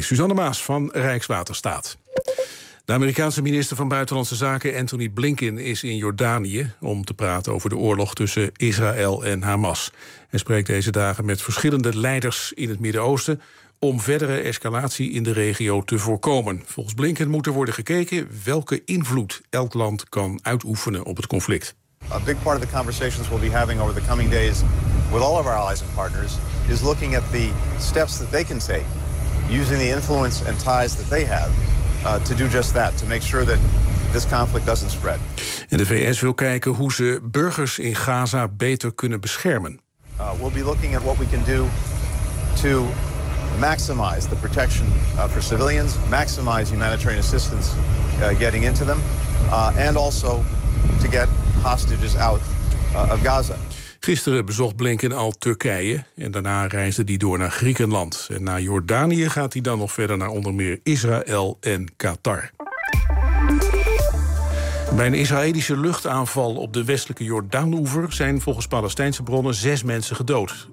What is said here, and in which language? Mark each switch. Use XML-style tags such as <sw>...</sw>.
<nl>Suzanne Maas van Rijkswaterstaat. De Amerikaanse minister van Buitenlandse Zaken Anthony Blinken is in Jordanië om te praten over de oorlog tussen Israël en Hamas. Hij spreekt deze dagen met verschillende leiders in het Midden-Oosten om verdere escalatie in de regio te voorkomen. Volgens Blinken moet er worden gekeken welke invloed elk land kan uitoefenen op het conflict.</nl> <en>A big part of the conversations we'll be having over the coming days with all of our allies and partners is looking at the steps that they can take using the influence and ties that they have. To do just that, to make sure that this conflict doesn't spread.</en> <nl>En de VS wil kijken hoe ze burgers in Gaza beter kunnen beschermen.</nl> <en>We'll be looking at what we can do to maximize the protection for civilians, maximize humanitarian assistance getting into them, and also to get hostages out of Gaza.</en> <nl>Gisteren bezocht Blinken al Turkije en daarna reisde hij door naar Griekenland. En naar Jordanië gaat hij dan nog verder naar onder meer Israël en Qatar. Bij een Israëlische luchtaanval op de westelijke Jordaan-oever zijn volgens Palestijnse bronnen 6 mensen gedood.</nl>